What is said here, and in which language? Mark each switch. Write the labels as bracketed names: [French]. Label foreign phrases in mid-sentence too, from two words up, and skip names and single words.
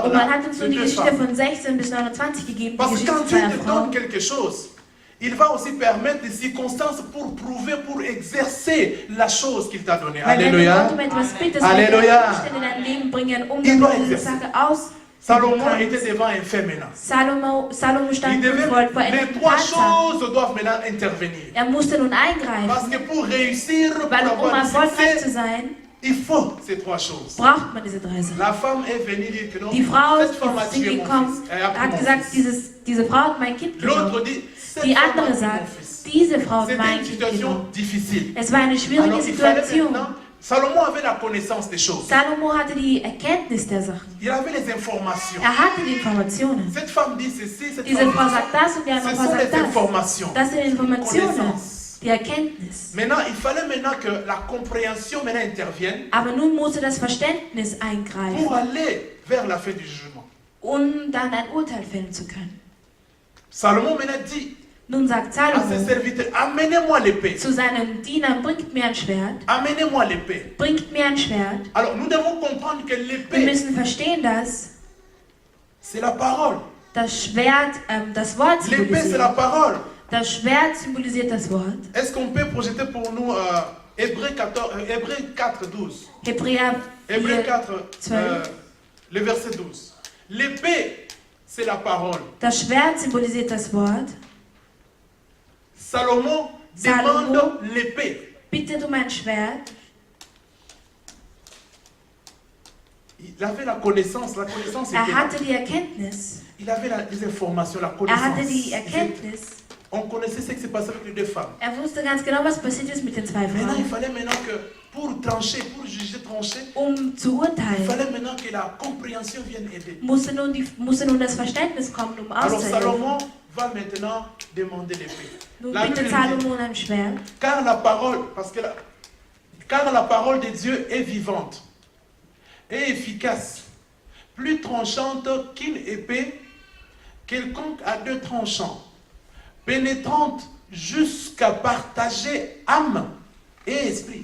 [German] Und man [French] là, [German] hat uns [French] de [German] nur die [French] deux [German] Geschichte [French] femmes. [German] von 16 bis 29 gegeben, die [French] Parce que quand [German] Geschichte [French] Dieu [German] zweier [French] te donne [German] Frauen. [French] quelque chose, il va aussi permettre des circonstances pour prouver, pour exercer la chose qu'il t'a donnée. [German] Weil wenn du [French] Alléluia. [German] Gott um etwas bittest, [French] Alléluia. [German] wenn er Umstände in dein Leben bringen, um [French] Il doit [German] damit du diese [French] exercer. [German] Sache aus. [French] Salomon était devant un fait maintenant. [German] Salomo [French] Il [German] stand [French] devait, [German] vor [French] les [German] einem [French] trois [German] Tatsachen. [French] choses doivent maintenant intervenir. [German] Er musste nun [French] Parce [German] eingreifen, [French] que pour réussir, pour [German] weil um [French] avoir du [German] erfolgreich zu [French] succès, [German] sein, [French] il faut ces trois choses. [German] braucht man diese 3 Sachen. [French] La femme est venue dire que non, [German] Die Frau [French] cette femme a [German] ist [French] tué mon [German] gekommen, [French] fils. Elle a pris [German] hat [French] mon [German] gesagt, [French] fils. [German] diese Frau hat mein Kind [French] L'autre [German] genommen. [French] dit, cette [German] Die [French] femme a [German] andere [French] pris mon [German] sagt, [French] fils. [German] diese Frau hat [French] C'était [German] mein [French] une [German] Kind [French] situation [German] genommen. [French] difficile. [German] Es war eine schwierige [French] Alors il fallait [German] Situation. [French] maintenant, Salomon avait la connaissance des choses. [German] Salomo hatte die Erkenntnis der Sachen. [French] Il avait les informations. [German] Er hatte die Informationen. [French] Cette femme dit ceci, cette [German] Diese [French] femme [German] Frau [French] dit [German] sagt das und die [French] ça. [German] andere [French] Ce [German] Frau [French] sont [German] sagt [French] les [German] das. [French] informations. [German] Das sind Informationen, [French] Connaissance. [German] die Erkenntnis. [French] Maintenant, il fallait maintenant que la compréhension maintenant intervienne [German] Aber nun musste das Verständnis [French] pour [German] eingreifen, [French] aller vers la fin du jugement. [German] um dann ein Urteil fällen zu können. [French] Salomon maintenant dit [German] Nun sagt [French] à ses [German] Salomo [French] serviteurs, amenez-moi l'épée. [German] zu seinen Dienern, bringt mir ein Schwert, [French] Amenez-moi l'épée. [German] bringt mir ein Schwert. [French] Alors, nous devons comprendre que [German] Wir [French] l'épée, [German] müssen verstehen, dass [French] c'est la parole. [German] das Schwert das Wort [French] L'épée, c'est la [German] symbolisiert. [French] parole. [German] Das Schwert symbolisiert das Wort. [French] Est-ce qu'on peut projeter pour nous Hébreux 4, 12? [German] Hebräer [French] Hébreux 4, 4, 12. le verset 12. L'épée, c'est la parole. [German] Das Schwert symbolisiert das Wort. [French] Salomon [German] Salomo [French] demande l'épée. [German] bittet um ein Schwert. [French] Il avait la connaissance était [German] Er [French] là. [German] hatte die Erkenntnis. [French] Il avait les informations, la [German] Er hatte [French] connaissance. [German] die Erkenntnis. [French] On connaissait ce qui s'est passé avec les deux femmes. [German] Er wusste ganz genau, was passiert ist mit den 2 [French] Maintenant, il [German] Frauen. [French] fallait maintenant que pour trancher, pour juger, trancher, [German] Zu [French] il [German] urteilen, [French] fallait maintenant que la compréhension vienne aider. [German] musste nun das Verständnis kommen, um [French] Alors [German] auszuhelfen. [French] Salomon va maintenant demander l'épée. [German] Nun [French] La Bible [German] bittet [French] dit, [German] Salomo um ein Schwert. [French] car la parole, car la parole de Dieu est vivante et efficace, plus tranchante qu'une épée, quelconque à deux tranchants, pénétrante jusqu'à partager âme et esprit.